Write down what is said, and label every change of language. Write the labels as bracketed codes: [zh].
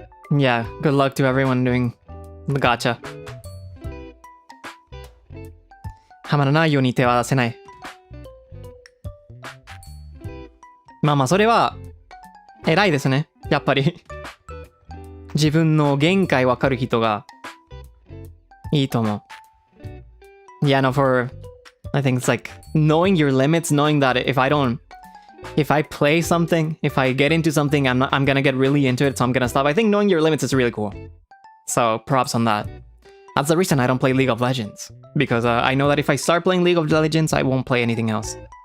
[en] Yeah, good luck to everyone doing the gacha. [ja] はまらないように手は出せない。まあまあ、それは、偉いですね。やっぱり。自分の限界わかる人が、いいと思う。 [en] Yeah, no, I think it's like, knowing your limits, knowing that if I play something, if I get into something, I'm gonna get really into it, so I'm gonna stop. I think knowing your limits is really cool. So, props on that. That's the reason I don't play League of Legends. Because I know that if I start playing League of Legends, I won't play anything else.